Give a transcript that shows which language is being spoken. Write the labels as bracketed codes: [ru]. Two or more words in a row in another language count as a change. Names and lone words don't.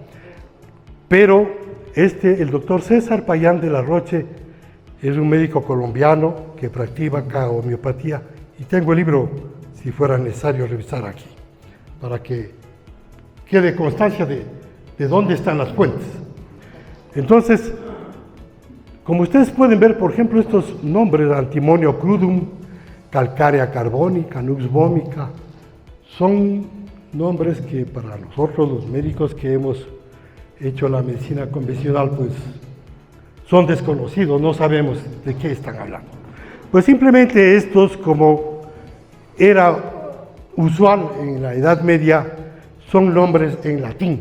[es] Pero el doctor César Payán de la Roche es un médico colombiano que practica homeopatía, y tengo el libro, si fuera necesario, revisar aquí, para que quede constancia de dónde están las fuentes. Entonces, como ustedes pueden ver, por ejemplo, estos nombres: antimonio crudum, calcárea carbónica, nux vomica, son nombres que para nosotros, los médicos que hemos hecho la medicina convencional, pues son desconocidos, no sabemos de qué están hablando. Pues simplemente estos, como era usual en la Edad Media, son nombres en latín.